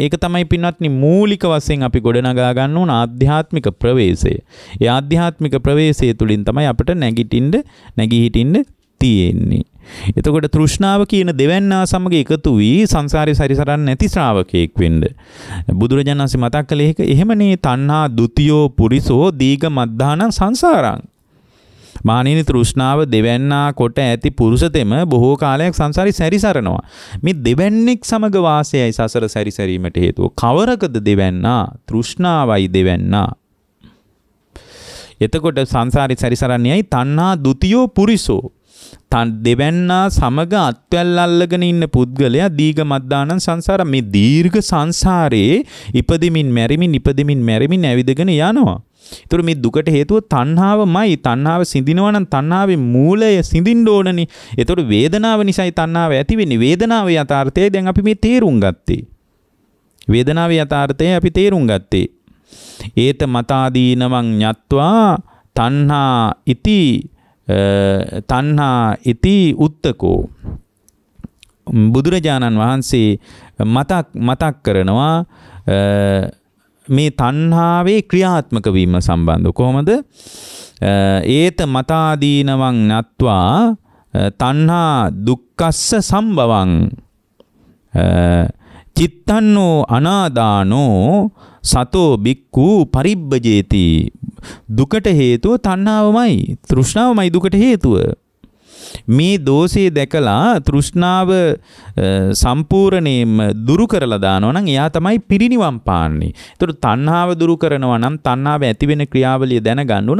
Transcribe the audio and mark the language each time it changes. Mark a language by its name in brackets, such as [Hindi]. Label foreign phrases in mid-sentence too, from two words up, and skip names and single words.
[Sinhala] ඒක තමයි පින්වත්නි මූලික වශයෙන් අපි ගොඩනගා ගන්න ඕන ආධ්‍යාත්මික ප්‍රවේශය. ඒ ආධ්‍යාත්මික ප්‍රවේශය තුලින් තමයි අපිට නැගී හිටින්න තියෙන්නේ. එතකොට තෘෂ්ණාව කියන දෙවැන්නා සමග එකතු වී සංසාරේ සැරිසරන්නේ නැති ශ්‍රාවකයෙක් වෙන්න. බුදුරජාණන් වහන්සේ මතක් කළේ ඒක එහෙමනේ [Pali] තණ්හා ဒ ුතියෝ පුරිසෝ දීඝ මද්ධානං සංසාරං. [Sinhala] මානිනී තෘෂ්ණාව දෙවැන්නා කොට ඇති පුරුෂතෙම බොහෝ කාලයක් සංසාරේ සැරිසරනවා. මේ දෙවැන්නෙක් සමග වාසයයි සසර සැරිසරීමට හේතුව. කවරකද දෙවැන්නා? තෘෂ්ණාවයි දෙවැන්නා. එතකොට සංසාරේ සැරිසරන්නේයි [Pali] තණ්හා ဒ ුතියෝ පුරිසෝ. [Sinhala] දෙවැන්නා සමග අත්වැල් අල්ලගෙන ඉන්න පුද්ගලයා [Pali] දීඝ මද්දානං සංසාර [Sinhala] මේ දීර්ඝ සංසාරේ ඉපදෙමින් මැරෙමින් ඇවිදගෙන යනවා. ඒතර මේ දුකට හේතුව තණ්හාවමයි. තණ්හාව සිඳිනවා නම් තණ්හාවේ මූලය සිඳින්න ඕනනේ. ඒතර වේදනාව නිසායි තණ්හාව ඇති වෙන්නේ. වේදනාවේ යථාර්ථය දැන් අපි මේ තේරුම් ගත්තේ. [Pali] ඒත මතාදීනවං ඤත්වා තණ්හා ඉති උත්තකෝ. [Sinhala] බුදුරජාණන් වහන්සේ මතක් කරනවා මේ තණ්හාවේ ක්‍රියාත්මක වීම සම්බන්ධව. කොහොමද? [Pali] ඒත මතාදීනවං නත්වා තණ්හා දුක්ඛස්ස සම්භවං චිත්තන්නෝ අනාදානෝ සතෝ බික්ඛු පරිබ්බජේති. [Sinhala] දුකට හේතුව තණ්හාවමයි, තෘෂ්ණාවමයි දුකට හේතුව. මේ දෝෂේ දැකලා තෘෂ්ණාව සම්පූර්ණයෙන්ම දුරු කරලා දානවා නම් එයා තමයි පිරිනිවන් පාන්නේ. ඒතර තණ්හාව දුරු කරනවා නම් තණ්හාව ඇති වෙන ක්‍රියාවලිය දැනගන්න ඕන.